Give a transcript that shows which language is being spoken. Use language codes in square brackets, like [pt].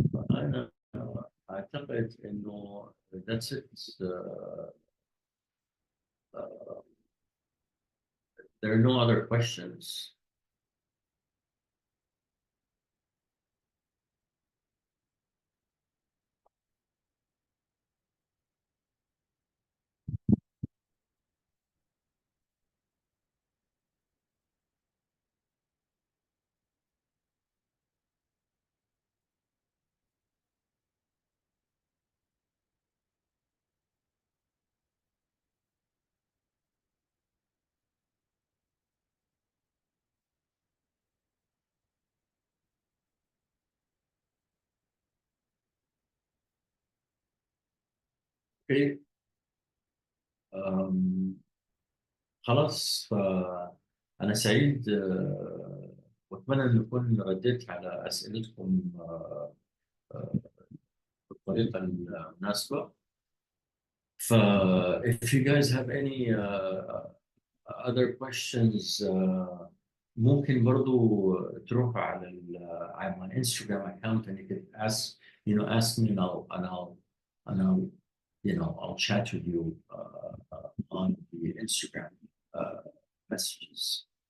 [ar] أنا أعتقد إنه [en] that's it. Uh, there are no other questions. Okay. Um, [ar] خلاص. أنا سعيد وأتمنى أن أكون رديت على أسئلتكم بالطريقة المناسبة. [en] ف if you guys have any other questions [ar] ممكن برضو تروحوا على [en] my Instagram account and you can ask me, and I'll I'll chat with you on the Instagram uh, messages.